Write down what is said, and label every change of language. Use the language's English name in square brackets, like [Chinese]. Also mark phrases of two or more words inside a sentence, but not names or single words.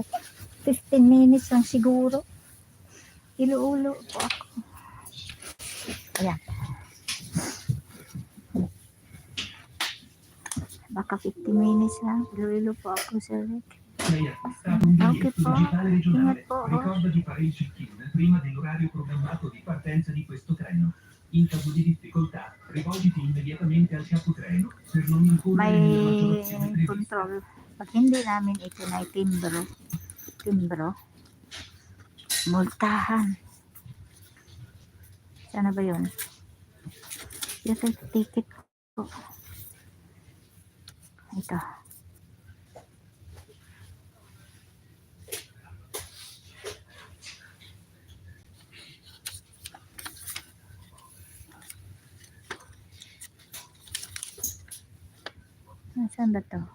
[Filipino] 15 minutes lang siguro. Iluulo po ako. Ayan. Baka 15 minutes lang. Iluulo po ako, Sir Rick. Okay po. Ingat po. [Italian] Ricorda di fare il check-in prima dell'orario programmato di partenza di questo treno. In caso di difficoltà, rivolgiti immediatamente al capotreno per non incorrere nella maggiorazione prevista. Control. [Filipino] Pag hindi namin ito na timbro, multahan. Sana ba yun? Ito ticket ko. Ito. Saan ba to?